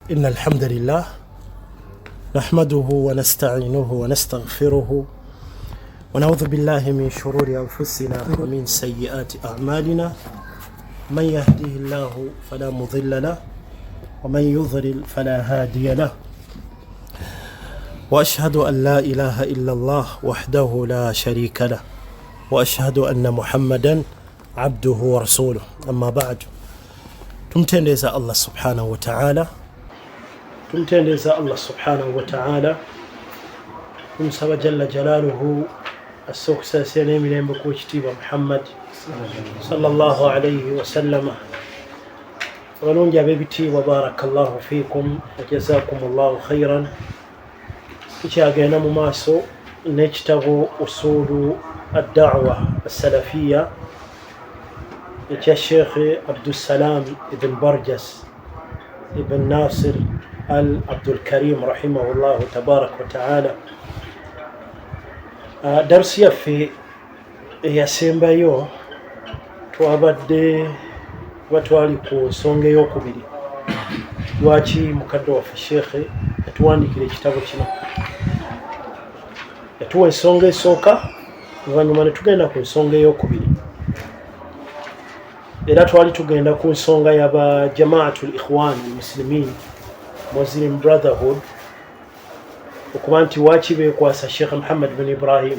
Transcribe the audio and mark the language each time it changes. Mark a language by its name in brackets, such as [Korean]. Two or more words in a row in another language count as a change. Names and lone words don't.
[Arabic] إن الحمد لله نحمده ونستعينه ونستغفره ونعوذ بالله من شرور أنفسنا ومن سيئات أعمالنا من يهده الله فلا مضل له ومن يضلل فلا هادي له وأشهد أن لا إله إلا الله وحده لا شريك له وأشهد أن محمدا عبده ورسوله أما [Ganda] بعد tumtendeza [Arabic] الله سبحانه وتعالى [Ganda] tumtendeza [Arabic] الله سبحانه وتعالى [Ganda] tumsaba [Arabic] جل جلاله [Ganda] as-suksasiya n'emirembe ku kitiibwa [Arabic] محمد صلى الله عليه وسلم [Ganda] abalungi ab'ebitiibwa [Arabic] بارك الله فيكم وجزاكم الله خيرا [Ganda] tukyagenda mu maaso n'ekitabo usulu ad-da'wa as-salafiyya ekya Sheikh Abdussalam ibn Barjas ibn Nasir al-Abdul Karim [Arabic] رحمه الله تبارك وتعالى. [Ganda] Darusi yaffe eyasembayo twabadde batwali ku nsonga ey'okubiri lwaki mukadde waffe Sheikh yatuwandikira ekitabo kino. Yatuwa ensonga esooka oluvannyuma ne tugenda ku nsonga ey'okubiri era twali tugenda ku nsonga y'aba Jamaatul Ikhwan al-Muslimin Muslim Brotherhood okuba nti waaki beekwasa Sheikh Muhammad bin Ibrahim.